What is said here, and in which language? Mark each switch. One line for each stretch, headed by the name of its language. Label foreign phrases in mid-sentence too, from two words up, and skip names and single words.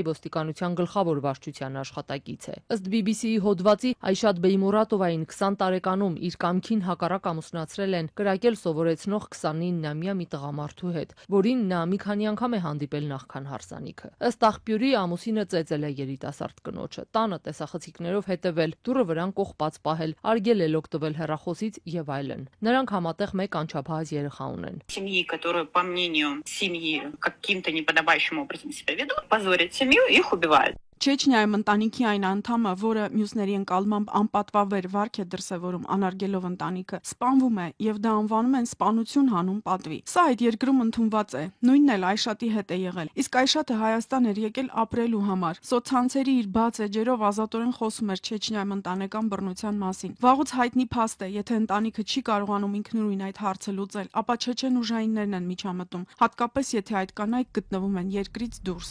Armenian: ոստիկանության գլխավոր վարչության աշխատակից է։ Ըստ BBC-ի հոդվածի Այշատ Բեյմուրատովային 20 տարեկանում իր կամքին հակառակ ամուսնացրել են կրակել սովորեցնող 29-ամյա մի տղամարդու հետ, որին նա մի քանի անգամ է հանդիպել նախքան հարսանիքը։ Ըստ աղբյուրի ամուսինը ծեծել է երիտասարդ կնոջը, տանը տեսախցիկներով հետևել, դուռը վրան կողպած պահել, արգելել օգտվել հեռախոսից եւ այլն։ Նրանք համատեղ մեկ անչափահաս երեխա ունեն։
Russian: Семьи, которые, по мнению семьи, каким-то неподобающим образом себя ведут, позорят семью, их убивают.
Armenian: Չեչնիայում ընտանիքի այն անդամը, որը մյուսների ընկալմամբ անպատվաբեր վարք է դրսևորում անարգելով ընտանիքը, սպանվում է եւ դա անվանում են սպանություն հանուն պատվի։ Սա այդ երկրում ընդունված է։ Նույնն էլ Այշատի հետ է եղել։ Իսկ Այշատը Հայաստան էր եկել ապրելու համար։ Սոցցանցերի իր բաց էջերով ազատորեն խոսում էր Չեչնիայում ընտանեկան բռնության մասին։ Վաղուց հայտնի փաստ է, եթե ընտանիքը չի կարողանում ինքնուրույն այդ հարցը լուծել, ապա չեչեն ուժայիններն են միջամտում, հատկապես եթե այդ կանայք գտնվում են երկրից դուրս։